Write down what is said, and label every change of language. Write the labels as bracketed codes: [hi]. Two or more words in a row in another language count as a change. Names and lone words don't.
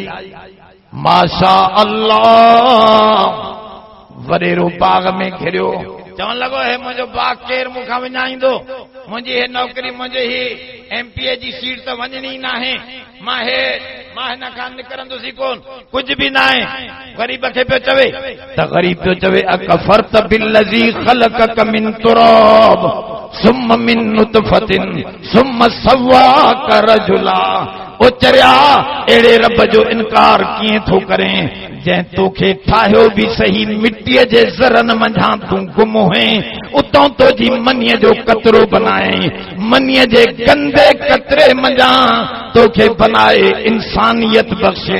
[sd] माशा अल्लाह वॾेरो बाग में घिरियो। चवण लॻो हे मुंहिंजो बाग केरु मूंखां विञाईंदो? मुंहिंजी हे नौकरी मुंहिंजी ही एमपीए जी सीट त वञणी न आहे। मां हिन खां निकिरंदुसि कोन। कुझु बि न आहे। ग़रीब खे पियो चवे त ग़रीब पियो चवे [ar] أكفرت بالذي خلقك من تراب ثم من نطفة ثم سواك رجلا. [sd] ओ चरिया अहिड़े रब जो इनकार कीअं थो करें जंहिं तोखे ठाहियो बि सही मिटीअ जे ज़रनि मंझां तूं गुम हुएं। उतां तुंहिंजी मनीअ जो कतरो बनाए मनीअ जे गंदे कतरे मंझां तोखे बनाए इंसानियत बख़्शे।